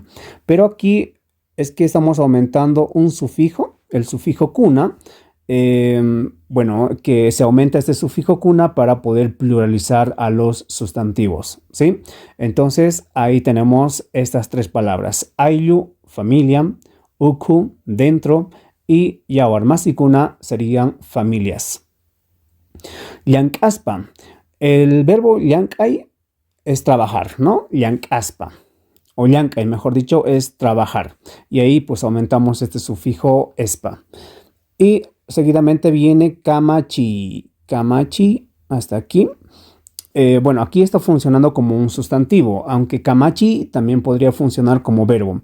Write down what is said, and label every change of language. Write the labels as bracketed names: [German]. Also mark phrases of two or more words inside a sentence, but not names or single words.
[Spanish] Pero aquí es que estamos aumentando un sufijo, el sufijo kuna. Bueno, que se aumenta este sufijo kuna para poder pluralizar a los sustantivos, ¿sí? Entonces, ahí tenemos estas tres palabras. Ayllu, familia, ukhu, dentro, y [Quechua] yawar masi kuna [Spanish] serían familias. Llank'aspa. El verbo llank'ay es trabajar, ¿no? Llank'aspa. O llank'ay, mejor dicho, es trabajar. Y ahí pues aumentamos este sufijo espa. Y seguidamente viene kamachi. Kamachi, hasta aquí. Bueno, aquí está funcionando como un sustantivo, aunque kamachi también podría funcionar como verbo.